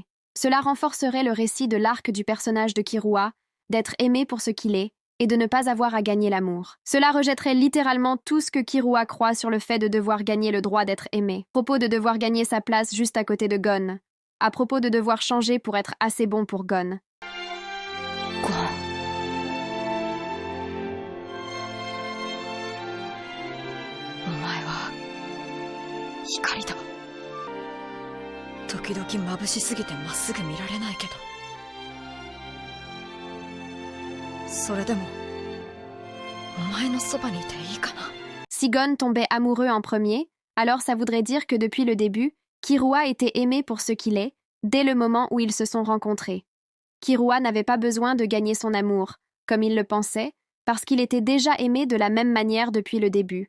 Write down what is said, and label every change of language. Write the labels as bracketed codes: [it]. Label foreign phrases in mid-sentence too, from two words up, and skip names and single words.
[fr] Cela renforcerait le récit de l'arc du personnage de Killua, d'être aimé pour ce qu'il est, et de ne pas avoir à gagner l'amour. Cela rejetterait littéralement tout ce que Killua croit sur le fait de devoir gagner le droit d'être aimé. À propos de devoir gagner sa place juste à côté de Gon. À propos de devoir changer pour être assez bon pour Gon. Gon. [ja] お前は光だ。時々眩しすぎてまっすぐ見られないけど、それでもお前のそばにいていいかな。 [fr] Si Gon tombait amoureux en premier, alors ça voudrait dire que depuis le début, Killua était aimé pour ce qu'il est, dès le moment où ils se sont rencontrés. Killua n'avait pas besoin de gagner son amour, comme il le pensait, parce qu'il était déjà aimé de la même manière depuis le début.